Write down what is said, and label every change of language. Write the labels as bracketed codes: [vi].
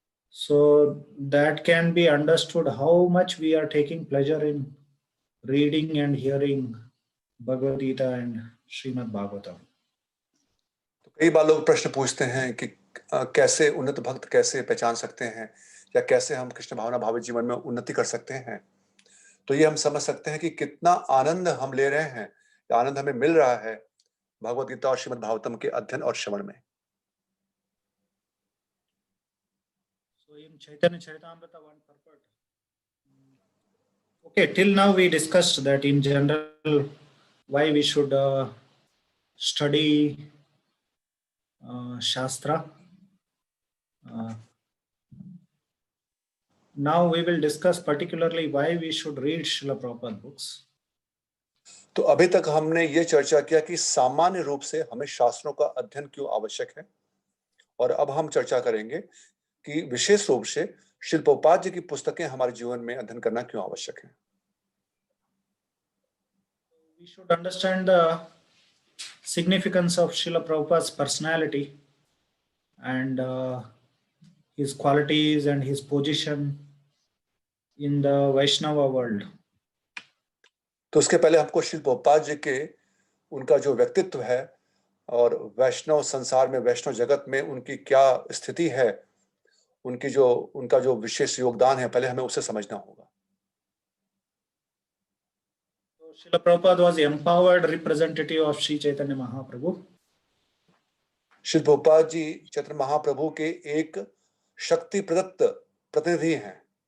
[en] So that can be understood how much we are taking pleasure in reading and hearing Bhagavad Gita and Srimad Bhagavatam. [hi] तो कई बार लोग प्रश्न पूछते हैं कि कैसे उन्नत भक्त कैसे पहचान सकते हैं या कैसे हम कृष्ण भावना भावित जीवन में उन्नति कर सकते हैं. तो ये हम समझ सकते हैं कि कितना आनंद हम ले रहे हैं या आनंद हमें मिल रहा है भगवत गीता और श्रीमद् भागवतम के अध्ययन और श्रवण में. [en] So in Chaitanya Charitamrita one purport. Okay, till now we discussed that in general why we should study Shastra. Now we will discuss particularly why we should read Srila Prabhupada books. [hi] तो अभी तक हमने ये चर्चा किया कि सामान्य रूप से हमें शास्त्रों का अध्ययन क्यों आवश्यक है, और अब हम चर्चा करेंगे कि विशेष रूप से श्रील प्रभुपाद जी की पुस्तकें हमारे जीवन में अध्ययन करना क्यों आवश्यक है. [en] We should understand the significance of Srila Prabhupada's personality and his qualities and his position in the Vaishnava world. [hi] तो उसके पहले हमको श्रील प्रभुपाद जी के उनका जो व्यक्तित्व है और वैष्णव संसार में, वैष्णव जगत में उनकी क्या स्थिति है, उनका जो विशेष योगदान है, पहले हमें उसे समझना होगा. [en] So Srila Prabhupada was empowered representative of Sri Chaitanya Mahaprabhu. [hi] Shri Prabhupada ji Chaitanya Mahaprabhu के एक शक्ति प्रदत्त प्रतिनिधि हैं.